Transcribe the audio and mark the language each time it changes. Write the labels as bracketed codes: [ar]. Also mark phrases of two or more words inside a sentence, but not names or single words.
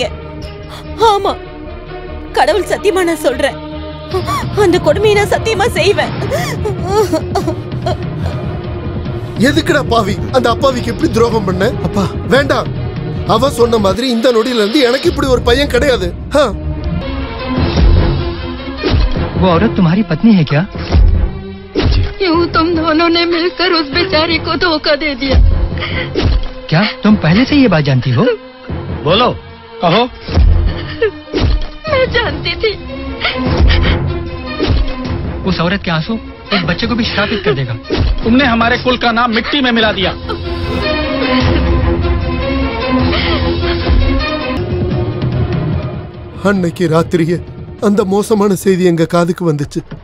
[ta] ஆமா, கடவுள் சத்தியமா நான் சொல்றேன். அந்த கொடுமையை நான் சத்தியமா செய்வேன். எதுக்குடா பாவி அந்த அப்பாவிக்கு எப்படி துரோகம் பண்ண? அப்பா வேண்டாம். அவ சொன்ன மாதிரி இந்த நொடியில இருந்து எனக்கு இப்படி ஒரு பையன் கிடையாது. [hi] वो औरत तुम्हारी पत्नी है क्या? यूं तुम दोनों ने मिलकर उस बेचारी को धोखा दे दिया। क्या तुम पहले से ये बात जानती हो? बोलो, कहो। मैं जानती थी। उस औरत के आंसू एक बच्चे को भी श्रापित कर देगा। तुमने हमारे कुल का नाम मिट्टी में मिला दिया। [ta] அன்னைக்கு ராத்திரியே அந்த மோசமான செய்தி எங்க காதுக்கு வந்துச்சு.